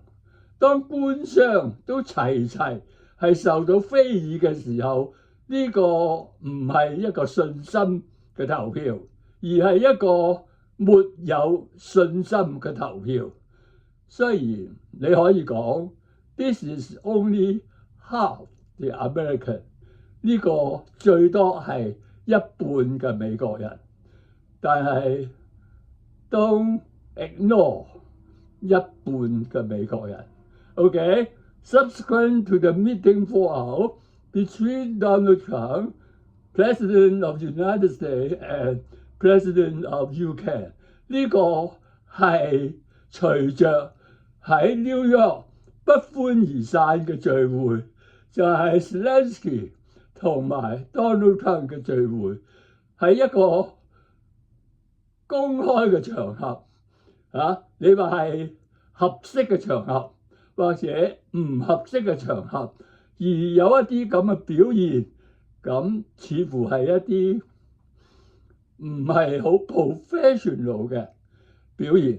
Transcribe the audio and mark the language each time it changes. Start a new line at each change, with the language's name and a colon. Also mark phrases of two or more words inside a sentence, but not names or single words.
Cantonese: 當官商都齊係受到非議嘅時候，呢個唔係一個信心嘅投票，而係一個沒有信心嘅投票。雖然你可以講
English: This is only half the American，
Cantonese: 呢個最多係一半嘅美國人，但係
English: don't ignore
Cantonese: 一半嘅美國人。
English: Okay, subsequent to the meeting fallout between Donald Trump, President of the United States, and President of UK，
Cantonese: 呢個係隨着喺 New York 不歡而散嘅聚會，就係 Zelensky 同埋 Donald Trump 嘅聚會，係一個公開嘅場合你話係合適嘅場合或者唔合適嘅場合，而有一啲咁嘅表現，咁似乎係一啲唔係好 professional 嘅表現。